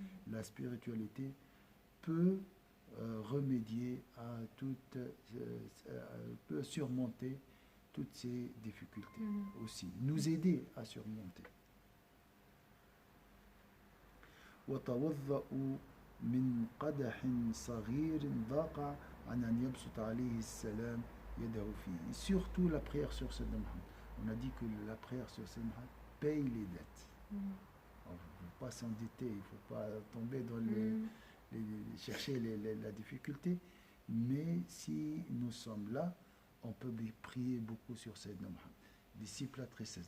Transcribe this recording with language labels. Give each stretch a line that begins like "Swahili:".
French: La spiritualité peut remédier à toute, peut surmonter toutes ces difficultés aussi, nous aider à surmonter.
Arabic: وتوضأوا من قدح صغير ضاق عن أن يبسط عليه السلام يده فيه.
French: Et surtout la prière sur Sayyidina Muhammad. On a dit que la prière sur Sayyidina Muhammad paye les dettes. Il ne faut pas s'endetter, il ne faut pas tomber dans chercher la difficulté. Mais si nous sommes là, on peut prier beaucoup sur Sayyidina Muhammad. Disciple à tristesse.